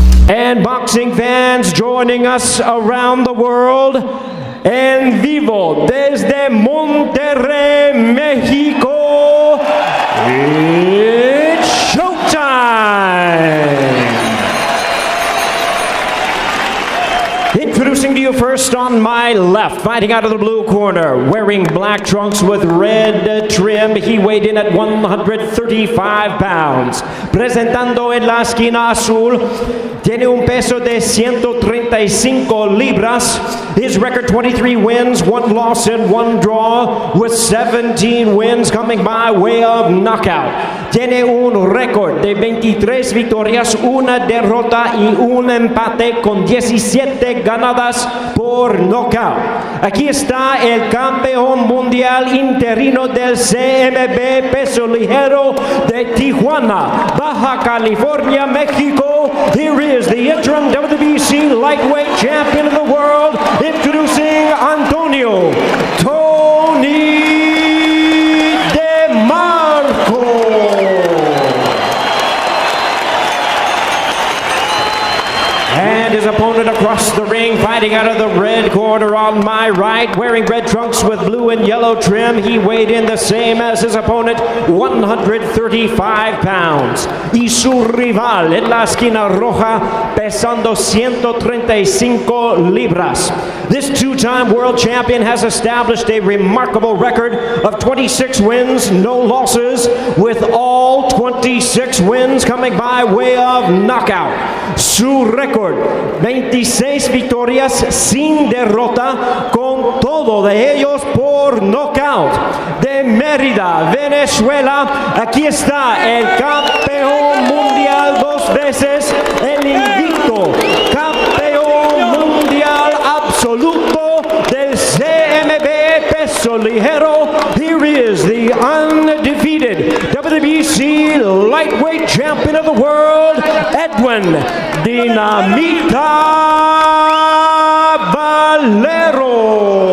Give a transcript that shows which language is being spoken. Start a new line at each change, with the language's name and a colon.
English: And boxing fans joining us around the world,
Spanish: en vivo desde Monterrey, Mexico,
English: it's showtime! Introducing to you first on my left, fighting out of the blue corner, wearing black trunks with red trim, he weighed in at 135 pounds.
Spanish: Presentando en la esquina azul, tiene un peso de 135 libras.
English: His record 23 wins, 1 loss and 1 draw, with 17 wins coming by way of knockout.
Spanish: Tiene un récord de 23 victorias, 1 derrota y 1 empate con 17 ganadas por knockout. Aquí está el campeón mundial interino del CMB peso ligero de Tijuana, Baja California, Mexico.
English: Here is the interim WBC lightweight champion of the world, introducing Antonio Tony DeMarco. And his opponent across the ring, fighting out of the red corner on my right, wearing red trunks with blue and yellow trim. He weighed in the same as his opponent, 135 pounds.
Spanish: Y su rival en la esquina roja, pesando 135 libras.
English: This two-time world champion has established a remarkable record of 26 wins, no losses, with all 26 wins coming by way of knockout.
Spanish: Su récord, 26 victorias sin derrota, con todo de ellos por knockout. De Mérida, Venezuela, aquí está el campeón mundial 2 veces, el invicto campeón mundial absoluto del CMB peso ligero.
English: Here is the undefeated WBC lightweight champion of the world, Edwin Dinamita Valero.